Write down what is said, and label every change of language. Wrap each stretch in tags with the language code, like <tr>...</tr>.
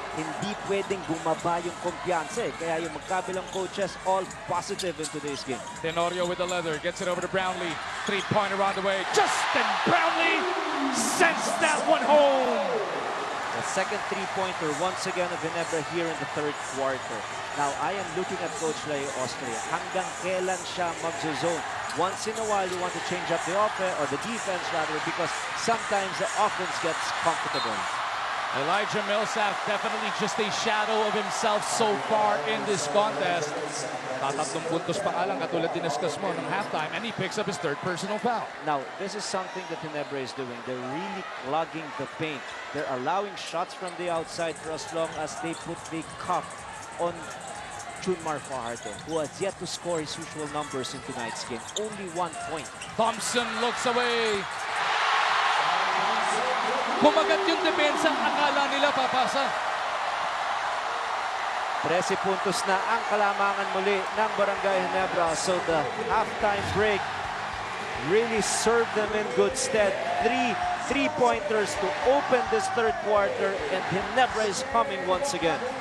<tl>Hindi pwedeng bumaba yung kumpiyansa eh. Kaya yung magkabilang coaches</tl> <en>all positive in today's game. Tenorio with the leather, gets it over to Brownlee. 3-pointer on the way. Justin Brownlee sends that one home. The second 3-pointer once again of Ginebra here in the 3rd quarter. Now, I am looking at Coach Leo Austria.</en> <tl>Hanggang kailan siya mag-zone?</tl> <en>Once in a while, you want to change up the offense, or the defense rather, because sometimes the offense gets comfortable. Elijah Millsap definitely just a shadow of himself so far in this contest.</en> <tl>Tatatlong puntos pa nga lang, katulad diniscuss mo ng halftime,</tl> <en>and he picks up his 3rd personal foul. Now, this is something that Ginebra is doing. They're really clogging the paint. They're allowing shots from the outside for as long as they put the cuff on Junmar Fajardo, who has yet to score his usual numbers in tonight's game. Only 1 point. Thompson looks away.</en> <tl>Kumagat yung depensa, akala nila papasa. 13 puntos na ang kalamangan muli ng Barangay Ginebra.</tl> <en>So the halftime break really served them in good stead. 3 3-pointers to open this 3rd quarter, and Ginebra is coming once again.</en>